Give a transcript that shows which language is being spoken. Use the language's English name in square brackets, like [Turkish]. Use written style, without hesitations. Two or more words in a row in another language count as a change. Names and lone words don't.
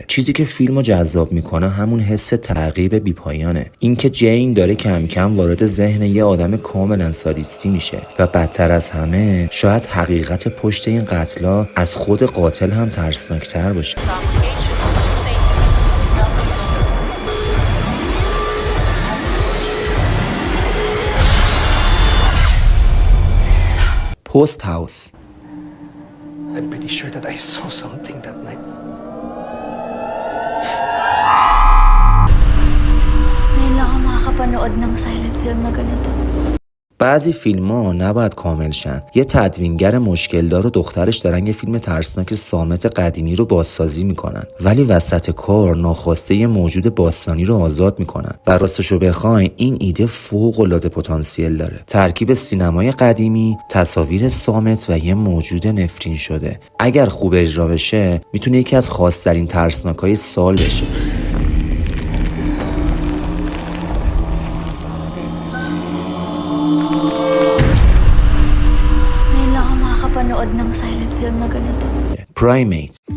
[Persian] چیزی که فیلمو جذاب میکنه همون حس تعقیب بیپایانه، اینکه جین داره کم کم وارد ذهن یه آدم کاملا سادیستی میشه و بدتر از همه شاید حقیقت پشت این قتلا از خود قاتل هم ترسناکتر باشه. پست هاوس. [English] I'm pretty sure that I saw something that night. [Filipino] Ngayon lang ako makakapanood ng silent film na ganito. [Persian] بعضی فیلم ها نباید کامل شن. یه تدوینگر مشکلدار و دخترش دارن یه فیلم ترسناک صامت قدیمی رو بازسازی میکنن ولی وسط کار ناخواسته یه موجود باستانی رو آزاد میکنن و راستشو بخواین این ایده فوق العاده پتانسیل داره. ترکیب سینمای قدیمی، تصاویر صامت و یه موجود نفرین شده. اگر خوب اجرا بشه میتونه یکی از خاص‌ترین ترسناکای سال بشه. [Filipino] Panood ng silent film na ganito. Primate.